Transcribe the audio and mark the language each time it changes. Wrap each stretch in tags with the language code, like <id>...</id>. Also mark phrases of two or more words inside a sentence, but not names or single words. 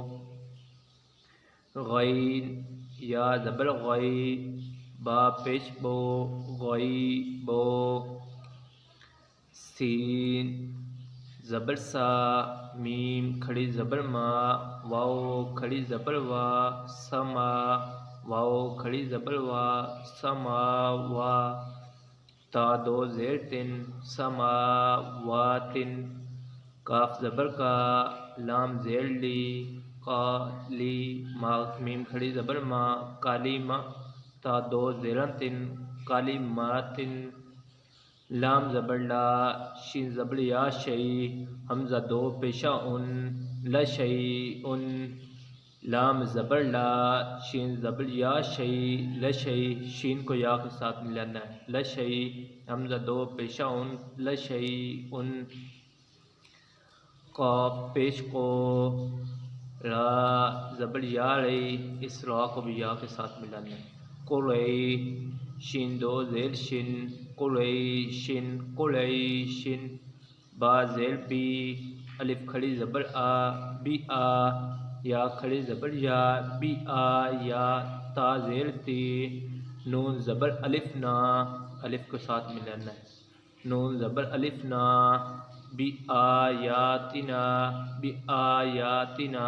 <ur>غین یا زبر غی، با پیش بو، غی بو۔ سین زبر سا، میم کھڑی زبر ما، واو کھڑی زبر وا، سما، واو کھڑی زبر وا، سما وا۔ تا دو زیر تن،</ur> <ar>سما واتن۔</ar> <ur>کاف زبر کا، لام زیر لی، کا لی، ما میم کھڑی زبر ما، کالی ما، تا دو زیران تن،</ur> <ar>کالی ماتن۔</ar> <ur>لام زبر لا، شین زبر یا شئی، حمزہ دو پیشہ ان، لشئی ان۔ لام زبر لا، شین زبر یا شئی، لشئی، شین کو یا کے ساتھ ملانا ہے، لشئی، حمزہ دو پیشہ ان، لشئی ان۔ قاف پیش کو، را زبر یا رئی، اس را کو بھی یا کے ساتھ ملانا ہے، قرئی، شین دو زیر شن، قرئی شن، قرئی شن۔ با زیر بی، الف کھڑی زبر آ، بی آ، یا کھڑی زبر یا، بی آ یا، تا زیر تی، نون زبر الف نا، الف کے ساتھ ملانا ہے، نون زبر الف نا، بی آیاتنا، بی آیاتنا۔</ur>